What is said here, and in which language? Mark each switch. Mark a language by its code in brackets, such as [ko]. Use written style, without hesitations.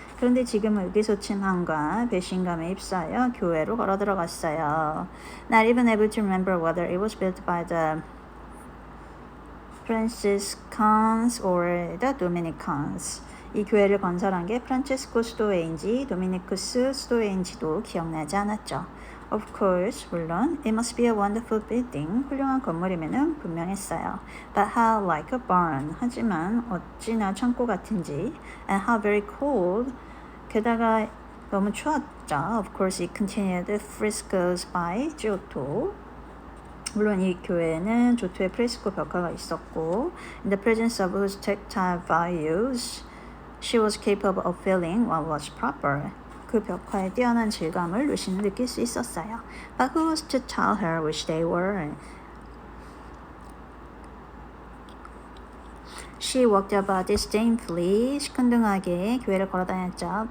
[ko] 그런데 지금은 의기소침함과 배신감에 휩싸여 교회로 걸어 들어갔어요. [en] Not even able to remember whether it was built by the Franciscans or the Dominicans. [ko] 이 교회를 건설한 게 프란체스코 수도회인지 도미니쿠스 수도회인지도 기억나지 않았죠. [en] Of course, 물론 it must be a wonderful building. [ko] 훌륭한 건물이면은 분명했어요. [en] But how like a barn. [ko] 하지만 어찌나 창고 같은지. [en] And how very cold. [ko] 게다가 너무 추웠죠. [en] Of course, it continued the frescoes by Giotto. [ko] 물론 이 교회에는 조토의 프레스코 벽화가 있었고 [en] In the presence of whose tactile values she was capable of feeling what was proper. [ko] 그 벽화의 뛰어난 질감을 루시는 느낄 수 있었어요. [en] But who was to tell her which they were? She walked about disdainfully. [ko] 시큰둥하게 교회를 걸어다녔죠.